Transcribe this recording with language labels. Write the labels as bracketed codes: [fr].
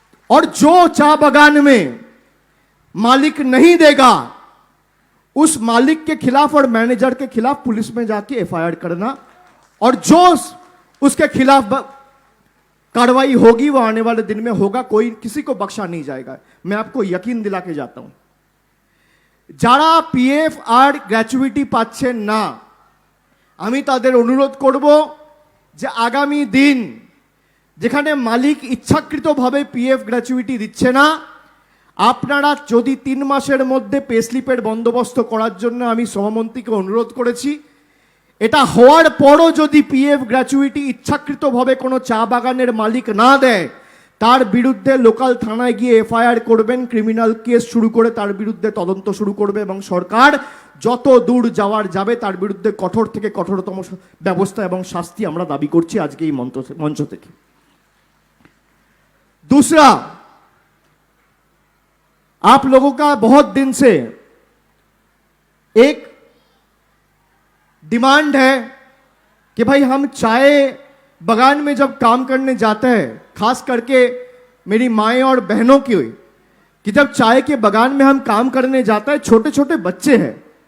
[hi] और जो चा बगान में मालिक नहीं देगा, उस मालिक के खिलाफ और मैनेजर के खिलाफ पुलिस में जाके एफआईआर करना, और जो उसके खिलाफ कार्रवाई होगी वो आने वाले दिन में होगा। कोई किसी को बख्शा नहीं जाएगा, मैं आपको यकीन दिला के जाता हूं। [bn] যারা পিএফ আর গ্র্যাচুইটি পাচ্ছেন না, আমি তাদের অনুরোধ করব যে আগামী দিন যেখানে মালিক ইচ্ছাকৃতভাবে পিএফ গ্র্যাচুইটি দিচ্ছে না, আপনারা যদি 3 মাসের মধ্যে পে স্লিপের বন্দোবস্ত করার জন্য আমি শ্রমমন্ত্রীকে অনুরোধ করেছি, এটা হওয়ার পরও যদি পিএফ গ্র্যাচুইটি ইচ্ছাকৃতভাবে কোনো চা বাগানের মালিক না দেয়, তার বিরুদ্ধে লোকাল থানায় গিয়ে এফআইআর করবেন, ক্রিমিনাল কেস শুরু করে তার বিরুদ্ধে তদন্ত শুরু করবে এবং সরকার যত দূর যাওয়ার যাবে তার বিরুদ্ধে কঠোর থেকে কঠোরতম ব্যবস্থা এবং শাস্তি আমরা দাবি করছি আজকে এই মঞ্চ থেকে। [hi] दूसरा, आप लोगों का बहुत दिन से एक डिमांड है कि भाई हम चाय बगान में जब काम करने जाते हैं, खास करके मेरी माएँ और बहनों की हुई, कि जब चाय के बगान में हम काम करने जाते हैं, छोटे छोटे बच्चे हैं,